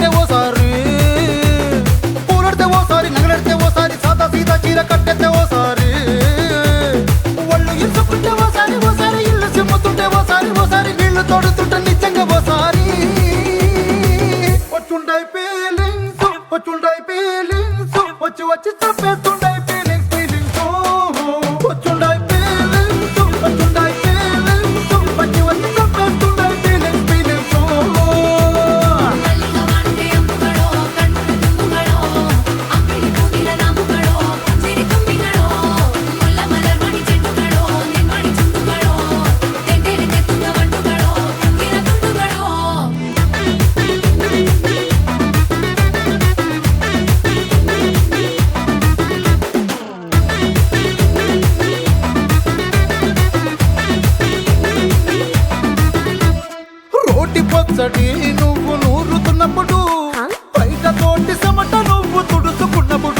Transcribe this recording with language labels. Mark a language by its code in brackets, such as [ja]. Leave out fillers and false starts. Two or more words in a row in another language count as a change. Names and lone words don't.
[te] ఓసారి పూలడితే ఓసారి నగలడితే ఓసారి సాదా సీదా చీర కట్టెత్తే ఓసారి ఒళ్ళు ఇసుకుంటే ఓసారి ఇల్లు సిమ్ముతుంటే ఓసారి నీళ్లు తోడుతుంటే నిజంగా ఓసారి వచ్చుండాయి ఫీలింగ్స్ వచ్చి వచ్చి చంపేస్తుండాయి ఫీలింగ్స్ వచ్చుండాయి ఫీలింగ్స్ వచ్చి వచ్చి చంపేస్తుండాయి ఫీలింగ్స్ [ml] മല്ലിക ബാണത്തെ അമ്പുകളോ കണ്ണുകൾ തുമ്പുകളോ അമ്പിളി കൂടിന്റെ നാമ്പുകളോ പുഞ്ചിരി തുമ്പികളോ മുല്ല മലർ മണി ചെണ്ടുകളോ നിൻമണി ചുണ്ടുകളോ തേൻതെരെ തേൻതുമ്പ വണ്ടുകളോ പൂങ്കിന തുണ്ടുകളോ [te] రోటి పచ్చడి నువ్వు నూరుతున్నప్పుడు బయట తోటి సమట నువ్వు తుడుచుకున్నప్పుడు